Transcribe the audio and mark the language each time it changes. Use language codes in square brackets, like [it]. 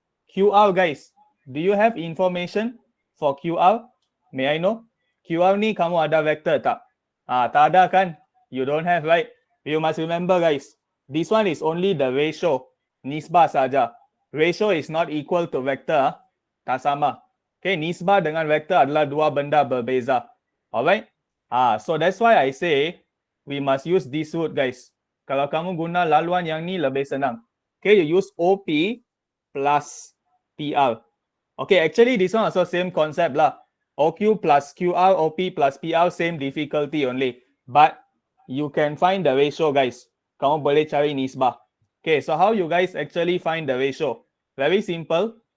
[en] QR, guys, do you have information for QR? May I know? [ms] QR ni kamu ada vector tak? Tak ada kan? [en] You don't have, right? You must remember, guys, this one is only the ratio. [ms] Nisbah saja. [en] Ratio is not equal to vector. [ms] Tak sama. Okay, nisbah dengan vector adalah dua benda berbeza. [en] Alright? So that's why I say we must use this route, guys. [ms] Kalau kamu guna laluan yang ni lebih senang. [en] Okay, you use OP plus PR. Okay, actually this one also same concept lah. OQ plus QR, OP plus PR, same difficulty only. But you can find the ratio, guys. [ms] Kamu boleh cari nisbah. [en] Okay, so how you guys actually find the ratio? Very simple.